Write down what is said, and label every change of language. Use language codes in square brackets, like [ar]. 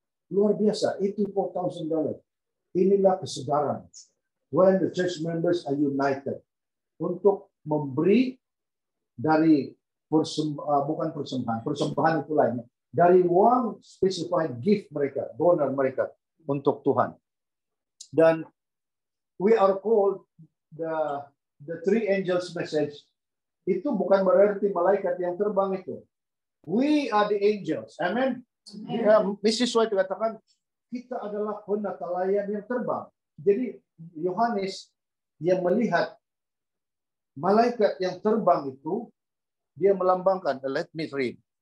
[id] Luar biasa, $84,000. Inilah kesedaran. [en] When the church members are united [id] untuk memberi dari persembahan itu lainnya, dari uang specified gift mereka, donor mereka untuk Tuhan. [en] Dan we are called the 3 angels message. [id] Itu bukan berarti malaikat yang terbang itu. [en] We are the angels. [id] Amen. Mrs. White katakan, kita adalah penatalayan yang terbang. Jadi Yohanes yang melihat malaikat yang terbang itu, dia melambangkan, [en] let me read.